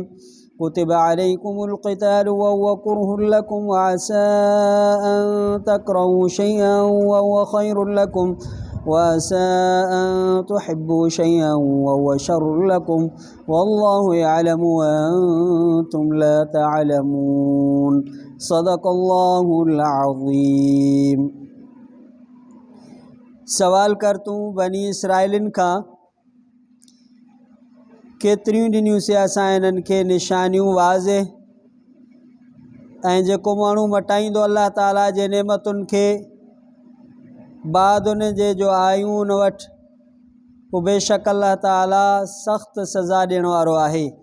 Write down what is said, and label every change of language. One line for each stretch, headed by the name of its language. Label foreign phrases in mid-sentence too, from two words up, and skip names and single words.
Arabic: كتب عليكم القتال وهو كره لكم وعسى أن تكرهوا شيئا وهو خير لكم وعسى أن تحبوا شيئا وهو شر لكم والله يعلم وأنتم لا تعلمون. صدق الله العظيم.
Sindhi: सवाल कर तूं बनी इसराइलिन खां केतिरियूं ॾिनियूं से असां इन्हनि खे निशानियूं वाज़े ऐं जेको माण्हू मटाईंदो अल्लाह ताला जे नेमतुनि खे बाद उन जे जो आयूं उन वटि पोइ बेशक अल्लाह ताला सख़्तु सज़ा ॾियण वारो आहे।